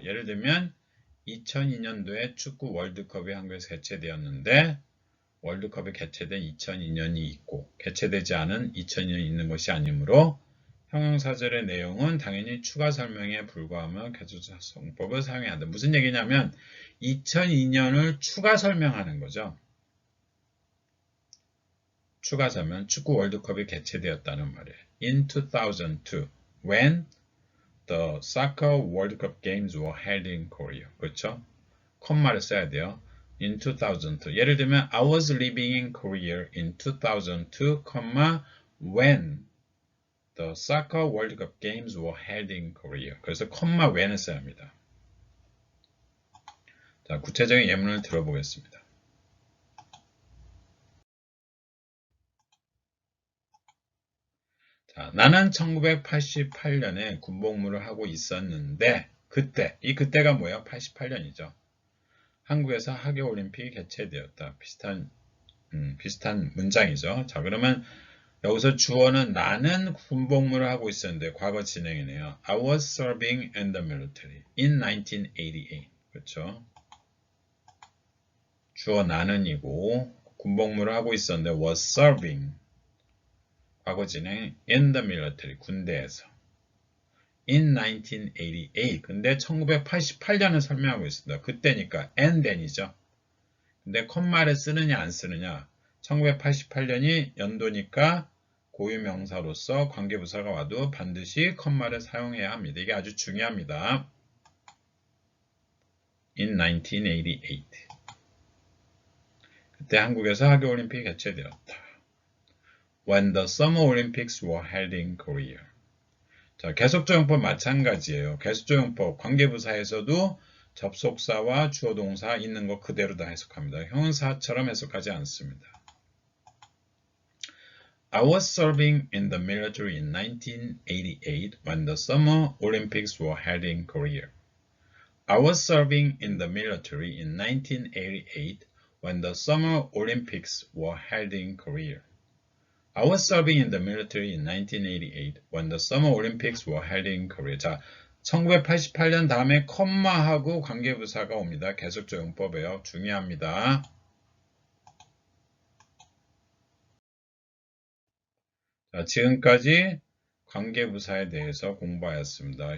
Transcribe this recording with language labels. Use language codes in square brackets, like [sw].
[ko] 예를 들면 2002년도에 축구 월드컵이 한국에서 개최되었는데 월드컵이 개최된 2002년이 있고 개최되지 않은 2002년이 있는 것이 아니므로 형용사절의 내용은 당연히 추가 설명에 불과하며 계속조용법을 사용해야 한다. 무슨 얘기냐면 2002년을 추가 설명하는 거죠. 추가 설명, 축구 월드컵이 개최되었다는 말이에요. [en] In 2002, when the soccer World Cup games were held in Korea. [ko] 그렇죠? 콤마를 써야 돼요. [en] In 2002. [ko] 예를 들면 [en] I was living in Korea in 2002, when the soccer World Cup games were held in Korea. [ko] 그래서 콤마 when을 써야 합니다. 자, 구체적인 예문을 들어보겠습니다. 자, 나는 1988년에 군복무를 하고 있었는데 그때가 뭐예요? 88년이죠. 한국에서 하계올림픽이 개최되었다. 비슷한 문장이죠. 자, 그러면 여기서 주어는 나는 군복무를 하고 있었는데 과거 진행이네요. [en] I was serving in the military in 1988. [ko] 그렇죠? 주어 나는이고 군복무를 하고 있었는데 was serving 과거 진행 [en] in the military [ko] 군대에서 in 1988 근데 1988년을 설명하고 있습니다. 그때니까 [en] and then [ko] 이죠. 근데 컴마를 쓰느냐 안 쓰느냐 1988년이 연도니까 고유명사로서 관계부사가 와도 반드시 컴마를 사용해야 합니다. 이게 아주 중요합니다. in 1988 그때 한국에서 하계올림픽이 개최되었다. [en] When the Summer Olympics were held in Korea. [ko] 자, 계속조용법 마찬가지예요. 계속조용법 관계부사에서도 접속사와 주어동사 있는 거 그대로 다 해석합니다. 형용사처럼 해석하지 않습니다. [en] I was serving in the military in 1988 when the Summer Olympics were held in Korea. I was serving in the military in 1988 when the Summer Olympics were held in Korea. I was serving in the military in 1988 when the Summer Olympics were held in Korea. [ko] 자, 1988년 다음에 컴마하고 관계부사가 옵니다. 계속조용법이에요. 중요합니다. 자, 지금까지 관계부사에 대해서 공부하였습니다.